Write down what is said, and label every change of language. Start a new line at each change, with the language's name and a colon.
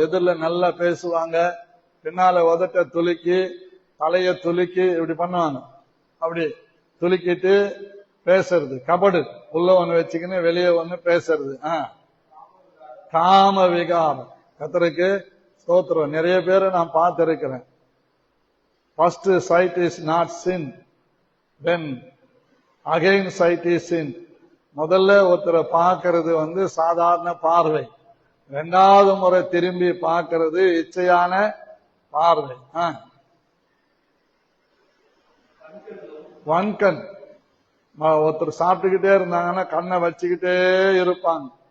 Tamil: எதிரில் நல்லா பேசுவாங்க, பின்னால உதட்ட துலுக்கி தலைய துலுக்கி இப்படி பண்ணுவாங்க. அப்படி துலுக்கிட்டு பேசுறது கபடு. உள்ள ஒண்ணு வச்சுக்கின்னு வெளியே ஒண்ணு பேசுறது காம விகாரம். கர்த்தருக்கு ஸ்தோத்திரம். நிறைய பேரை நான் பார்த்திருக்கிறேன்.
English: First sight is not sin, then again sight is sin.
Tamil: முதல்ல ஒருத்தரை பார்க்கிறது சாதாரண பார்வை, 2வது முறை திரும்பி பார்க்கிறது இச்சையான பார்வை. வன்கண். ஒருத்தர் சாப்பிட்டுக்கிட்டே இருந்தாங்கன்னா கண்ணை வச்சுக்கிட்டே இருப்பாங்க.